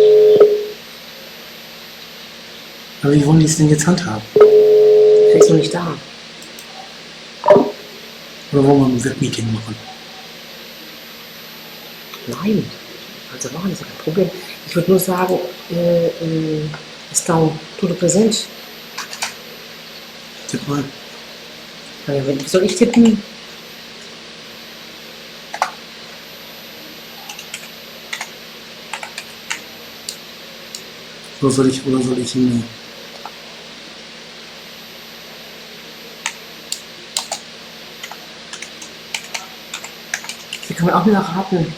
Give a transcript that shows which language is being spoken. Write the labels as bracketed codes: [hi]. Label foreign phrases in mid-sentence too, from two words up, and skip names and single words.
[de] Aber wie wollen die es denn jetzt handhaben? Der ist noch nicht da. Oder wollen wir ein Webmeeting machen? Nein. Also machen, das ist kein Problem. Ich würde nur sagen, [pt] estão tudo presente? [de] Tipp mal. Soll ich tippen? Oder soll ich ihn... Hier kann man auch nur erraten.